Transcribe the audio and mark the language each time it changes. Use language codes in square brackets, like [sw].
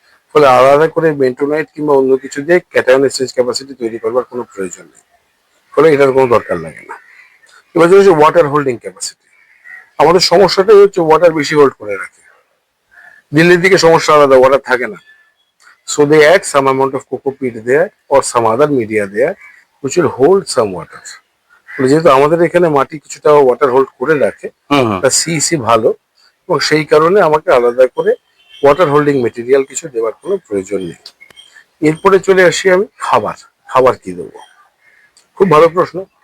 [bn] ফলে আলাদা করে বেন্টোনাইট কিংবা অন্য কিছু দিয়ে ক্যাটায়ন এক্সচেঞ্জ ক্যাপাসিটি তৈরি করবার কোনো প্রয়োজন নেই। ফলে এটার কোনো দরকার লাগে না। এবার চলে আসে ওয়াটার হোল্ডিং ক্যাপাসিটি। আমাদের সমস্যাটাই হচ্ছে ওয়াটার বেশি হোল্ড করে রাখে। দিল্লির দিকে সমস্যা আলাদা, ওয়াটার থাকে না। [en] So they add some amount of coco peat there or some other media there which will hold some water. [bn] যেহেতু আমাদের এখানে মাটি কিছুটা ওয়াটার হোল্ড করে রাখে, হুম হুম। তা সিইসি ভালো, এবং সেই কারণে আমাকে আলাদা করে ওয়াটার হোল্ডিং মেটেরিয়াল কিছু দেওয়ার কোনো প্রয়োজন নেই। এরপরে চলে আসি আমি খাবার। খাবার কি দেবো? খুব ভালো প্রশ্ন।